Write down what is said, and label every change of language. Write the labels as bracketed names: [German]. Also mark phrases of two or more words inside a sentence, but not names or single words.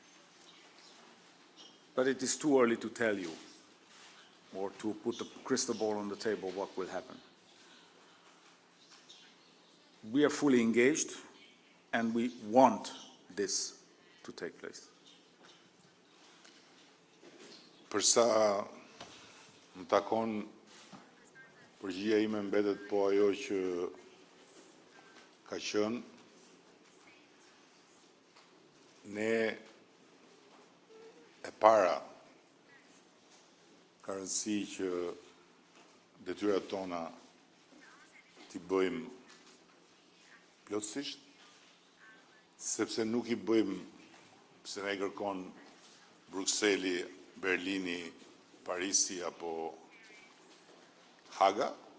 [English] But it is too early to tell you or to put a crystal ball on the table what will happen. We are fully engaged and we want this to take place. [Albanian] Përsa më takon, përgjigja ime mbetet po ajo që ka qenë. Ne e para ka rëndësi që detyrat tona t'i bëjmë plotësisht, sepse nuk i bëjmë se ne kërkon Brukseli, Berlini, Parisi apo Haga,